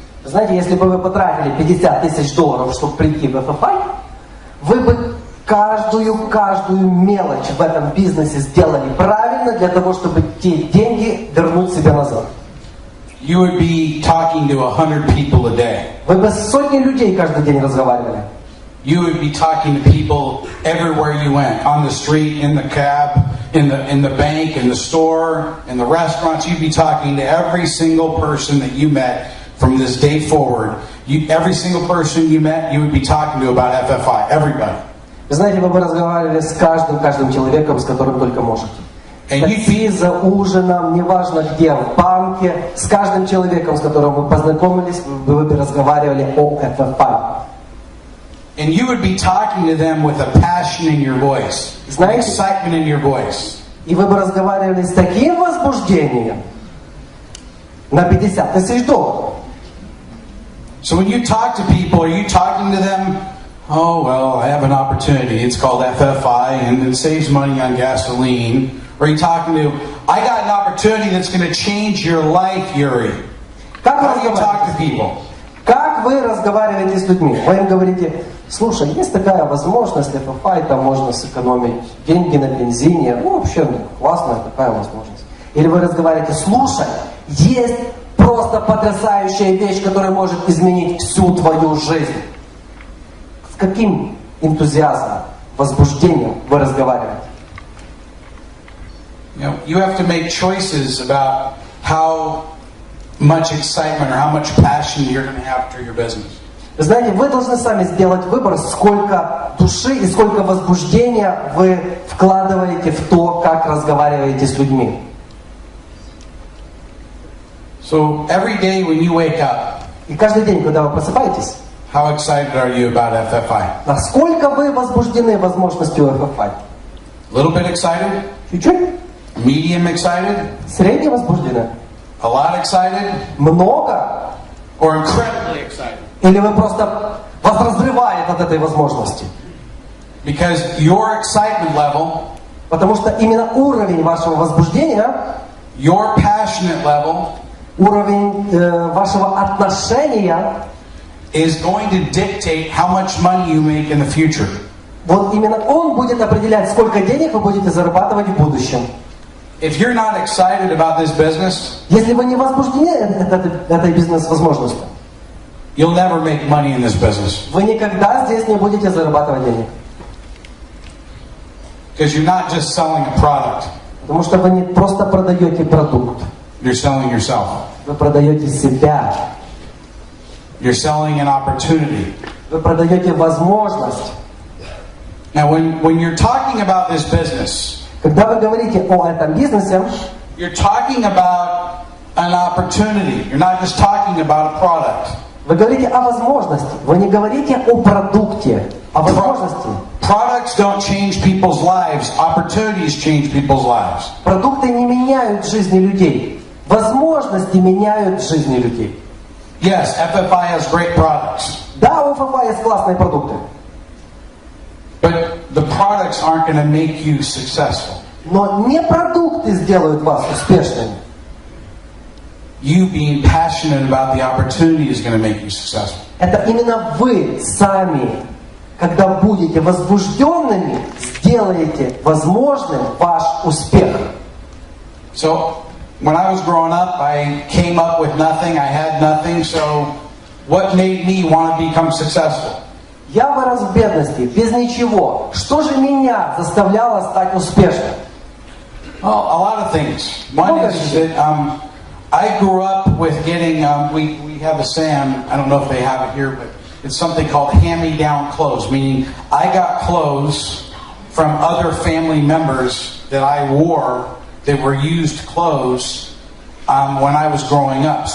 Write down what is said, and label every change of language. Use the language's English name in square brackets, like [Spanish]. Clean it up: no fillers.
[Russian] Знаете, если бы вы потратили $50 000, чтобы прийти в FFI, вы бы каждую мелочь в этом бизнесе сделали правильно для того, чтобы те деньги вернуть себе назад. [English] You would be talking to 100 people a day. [Russian] Вы бы с сотней людей каждый день разговаривали. [English] You would be talking to people everywhere you went, on the street, in the cab, in the bank, in the store, in the restaurants. You'd be talking to every single person that you met from this day forward. Every single person you met, you would be talking to about FFI. Everybody. [Russian] Вы знаете, вы бы разговаривали с каждым человеком, с которым только можете. В такси, за ужином, неважно где, в банке, с каждым человеком, с которым вы познакомились, вы бы разговаривали о FFI. [English] And you would be talking to them with a passion in your voice, excitement in your voice. [Russian] И вы бы разговаривали с таким возбуждением на 50 тысяч долларов. [English] So when you talk to people, are you talking to them, oh, well, I have an opportunity. It's called FFI, and it saves money on gasoline. Or are you talking to, I got an opportunity that's going to change your life, Yuri. How do you talk to people? [Russian] Как вы разговариваете с людьми? Вы им говорите, слушай, есть такая возможность, FFI, там можно сэкономить деньги на бензине. Ну, вообще, классная такая возможность. Или вы разговариваете, слушай, есть просто потрясающая вещь, которая может изменить всю твою жизнь. С каким энтузиазмом, возбуждением вы разговариваете? [English] You have to make choices about how much excitement or how much passion you're going to have for your business. [Russian] Знаете, вы должны сами сделать выбор, сколько души и сколько возбуждения вы вкладываете в то, как разговариваете с людьми. [English] So every day when you wake up, [Russian] и каждый день, когда вы просыпаетесь, [English] how excited are you about FFI? [Russian] Насколько вы возбуждены возможностью FFI? [English] A little bit excited? [Russian] Чуть-чуть? [English] Medium excited? [Russian] Средне возбуждены? [English] A lot excited? [Russian] Много? [English] Or incredibly excited? [Russian] Или вы просто вас разрывает от этой возможности? [English] Because your excitement level, [Russian] потому что именно уровень вашего возбуждения, [English] your passionate level, [Russian] уровень вашего отношения, [English] is going to dictate how much money you make in the future. [Russian] Вот именно он будет определять, сколько денег вы будете зарабатывать в будущем. [English] If you're not excited about this business, [Russian] если вы не возбуждены этой бизнес-возможностью, [English] you'll never make money in this business. [Russian] Вы никогда здесь не будете зарабатывать денег. [English] Because you're not just selling a product. [Russian] Потому что вы не просто продаете продукт. [English] You're selling yourself. [Russian] Вы продаете себя. [English] You're selling an opportunity. [Russian] Вы продаете возможность. [English] Now, when you're talking about this business, [Russian] когда вы говорите о этом бизнесе, [English] you're talking about an opportunity. You're not just talking about a product. [Russian] Вы говорите о возможности. Вы не говорите о продукте, о возможности. [English] Products don't change people's lives. Opportunities change people's lives. [Russian] Продукты не меняют жизни людей. Возможности меняют жизни людей. [English] Yes, FFI has great products. [Russian] Да, у FFI есть классные продукты. [English] But the products aren't going to make you successful. [Russian] Но не продукты сделают вас успешными. [English] You being passionate about the opportunity is going to make you successful. [Russian] Это именно вы сами, когда будете возбужденными, сделаете возможным ваш успех. [English] So, when I was growing up, I came up with nothing. I had nothing. So, what made me want to become successful? [Russian] Я вырос в бедности, без ничего. Что же меня заставляло стать успешным? [English] Well, a lot of things. One is that I grew up with getting, we have a saying, I don't know if they have it here, but it's something called hand-me-down clothes, meaning I got clothes from other family members that I wore that were used clothes when I was growing up.